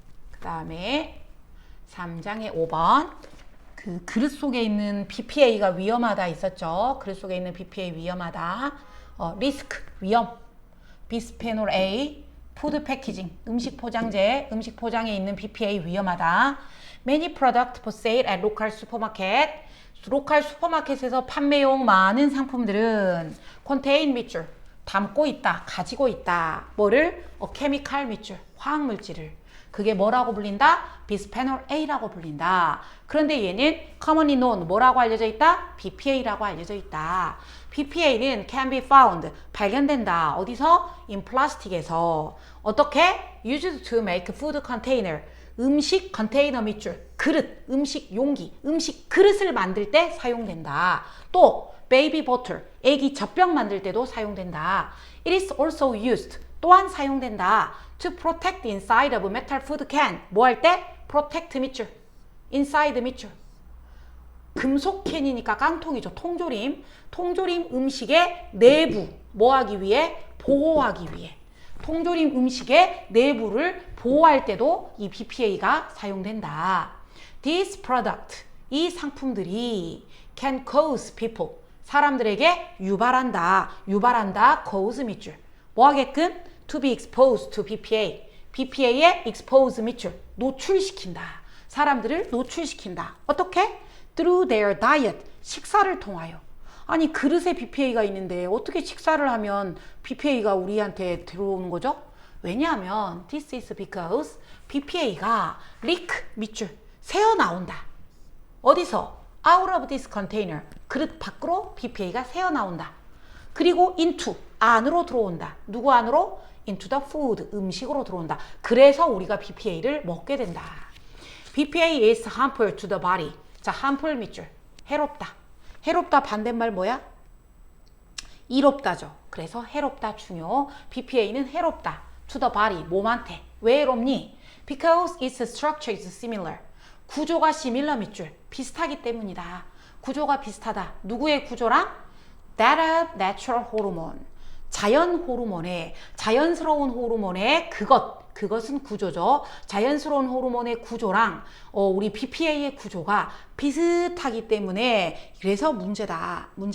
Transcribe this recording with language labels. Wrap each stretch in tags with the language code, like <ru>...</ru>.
<ko>그 다음에 3장의 5번, 그 그릇 속에 있는 BPA가 위험하다 있었죠. 그릇 속에 있는 BPA 위험하다. 리스크, 위험. 비스페놀 A, 푸드 패키징, 음식 포장에 있는 BPA 위험하다.</ko> <en>Many product for sale at local supermarket.</en> <ko>로컬 슈퍼마켓에서 판매용 많은 상품들은 contain 밑줄, 담고 있다, 가지고 있다. 뭐를? 케미칼 밑줄, 화학물질을. 그게 뭐라고 불린다? 비스페놀 A라고 불린다. 그런데 얘는</ko> <en>commonly known,</en> <ko>뭐라고 알려져 있다? BPA라고 알려져 있다. BPA는</ko> <en>can be found,</en> <ko>발견된다. 어디서?</ko> <en>in plastic</en> <ko>에서. 어떻게?</ko> <en>used to make food container,</en> <ko>음식 컨테이너 밑줄, 그릇, 음식 용기, 음식 그릇을 만들 때 사용된다. 또 baby bottle, 애기 젖병 만들 때도 사용된다.</ko> <en>It is also used,</en> <ko>또한 사용된다.</ko> <en>to protect inside of metal food can,</en> <ko>뭐 할 때? protect 밑줄, inside 밑줄. 금속 캔이니까 깡통이죠. 통조림 음식의 내부 뭐 하기 위해? 보호하기 위해. 통조림 음식의 내부를 보호할 때도 이 BPA가 사용된다.</ko> <en>This product,</en> <ko>이 상품들이</ko> <en>can cause people,</en> <ko>사람들에게 유발한다,</ko> <en>cause 밑줄.</en> <ko>뭐 하게끔?</ko> <en>To be exposed to BPA, BPA에 expose 밑줄,</en> <ko>노출시킨다. 사람들을 노출시킨다. 어떻게?</ko> <en>Through their diet,</en> <ko>식사를 통하여. 아니 그릇에 BPA가 있는데 어떻게 식사를 하면 BPA가 우리한테 들어오는 거죠? 왜냐하면</ko> <en>this is because</en> <ko>BPA가 leak 밑줄 새어나온다. 어디서?</ko> <en>Out of this container,</en> <ko>그릇 밖으로 BPA가 새어나온다. 그리고 into 안으로 들어온다. 누구 안으로?</ko> <en>into the food</en> <ko>음식으로 들어온다. 그래서 우리가 BPA를 먹게 된다.</ko> <en>BPA is harmful to the body.</en> <ko>자, harmful 밑줄 해롭다. 해롭다 반대말 뭐야? 이롭다죠. 그래서 해롭다 중요. BPA는 해롭다.</ko> <en>to the body</en> <ko>몸한테. 왜 해롭니?</ko> <en>Because its structure is similar.</en> <ko>구조가 similar 밑줄 비슷하기 때문이다. 구조가 비슷하다. 누구의 구조랑?</ko> <en>That of natural hormone.</en> <ko>자연 호르몬의 자연스러운 호르몬의 그것은 구조죠. 자연스러운 호르몬의 구조랑 우리 BPA의 구조가 비슷하기 때문에 그래서 문제다.</ko>